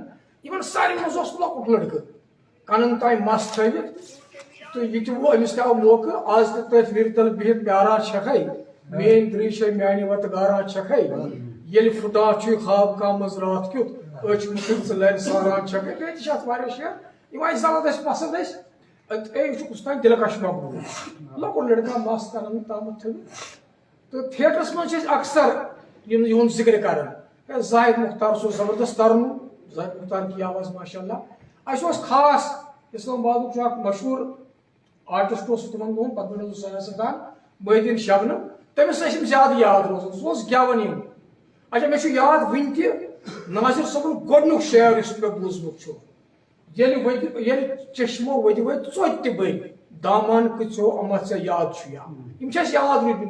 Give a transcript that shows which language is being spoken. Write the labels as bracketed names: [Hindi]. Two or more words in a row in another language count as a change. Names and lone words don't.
[Kashmiri] یِمن ساروٕے منٛز اوس لۄکُٹ لڑکہٕ کنن تام مس تھٲوِتھ تہٕ یہِ تہِ گوٚو أمِس تہِ آو موقعہٕ آز تہِ تٔتھۍ وِرِ تل بِہِتھ پیاران چھکھے میٲنۍ دریٖشے میانہِ وتہٕ گاران چھکھے ییٚلہِ پھُٹان چھُے خواب کانٛہہ منٛز راتھ کیُتھ أچھ مُٹھِتھ ژٕ لرِ ساران چھکھے. بیٚیہِ تہِ چھِ اتھ واریاہ شعر یِم اَسہِ زبردست پسنٛد ٲسۍ. یہِ چھُ کُس تام دِلکش مقبوٗل لۄکُٹ لڑکہٕ مس کنن تامتھ تھٲوِتھ. تہٕ تھیٹرس منٛز چھِ أسۍ اکثر یِہُنٛد ذِکر کران. زاہد مختار سُہ زبردست ترنُم زاہد مختار [Urdu] کی آواز [Kashmiri] ماشاء اللہ. اَسہِ اوس خاص اسلام آبادُک چھُ اکھ مشہوٗر آرٹسٹ اوس تِمن دۄہن پتہٕ بنیو سُہ سیاستدان محدیٖن شبنم. تٔمِس ٲسۍ یِم زیادٕ یاد روزان سُہ اوس گٮ۪وان یِم. اچھا مےٚ چھُ یاد وُنہِ تہِ ناظر صٲبُن گۄڈنیُک شعر یُس مےٚ بوٗزمُت چھُ ییٚلہِ چشمو ؤتۍ ژوٚتہِ تہِ بٔرۍ دامان کٕژو اما ژےٚ یاد چھُ یا یِم چھِ اَسہِ یاد روٗدمٕتۍ.